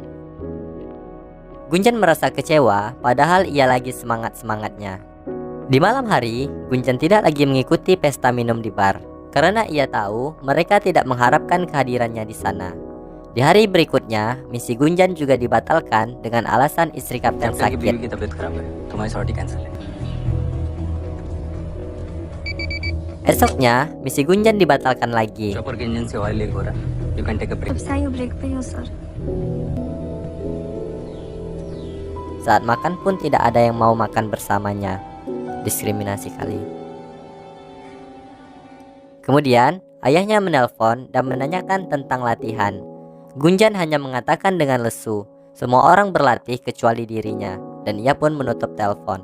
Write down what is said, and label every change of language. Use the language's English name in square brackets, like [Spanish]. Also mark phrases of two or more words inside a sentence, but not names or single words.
[Indonesian] Gunjan merasa kecewa padahal ia lagi semangat-semangatnya. Di malam hari, Gunjan tidak lagi mengikuti pesta minum di bar karena ia tahu mereka tidak mengharapkan kehadirannya di sana. Di hari berikutnya, misi Gunjan juga dibatalkan dengan alasan istri kapten [Hindi] कैप्टन की [Indonesian] sakit. [Hindi] बीवी की तबीयत खराब है, तुम्हारी [English] sortie cancel [Hindi] है। [Indonesian] Esoknya, misi Gunjan dibatalkan lagi. [Hindi] चॉपर के इंजन से [English] oil leak [Hindi] हो रहा है, [English] you can take a break. [Hindi] अब saya break पे हो सर। [Indonesian] Saat makan pun tidak ada yang mau makan bersamanya. Diskriminasi kali. Kemudian, ayahnya menelpon dan menanyakan tentang latihan. Gunjan hanya mengatakan dengan lesu, semua orang berlatih kecuali dirinya, dan ia pun menutup telepon.